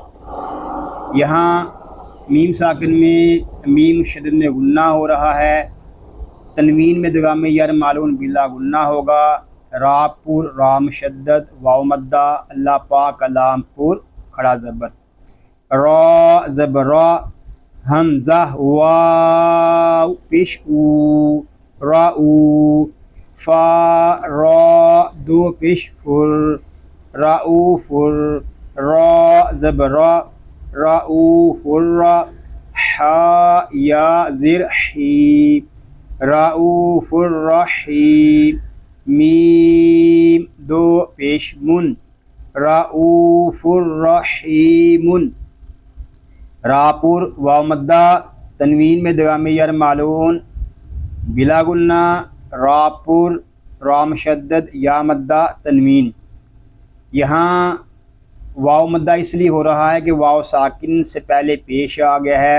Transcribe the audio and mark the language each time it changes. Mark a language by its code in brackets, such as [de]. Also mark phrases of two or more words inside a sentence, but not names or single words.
[ur] یہاں میم ساکن میں میم شدد میں غنہ ہو رہا ہے، تنوین میں ادغام یر معلوم بلا غنہ ہوگا، را پور را مشدد، واو مدہ، اللہ پاک لام پور کھڑا زبر، را زبر را، حمزہ واو پیش او را او فا را دو پیش فر را او فر را زبر را را او فر را حا یا زر حی را او فر رحیم میم دو پیش من رؤوف الرحیم راپور واو مدہ تنوین میں ادغام یار معلوم بلا گنہ راپور را مشدد یا مدہ تنوین. یہاں واو مدہ اس لیے ہو رہا ہے کہ واو ساکن سے پہلے پیش آ گیا ہے.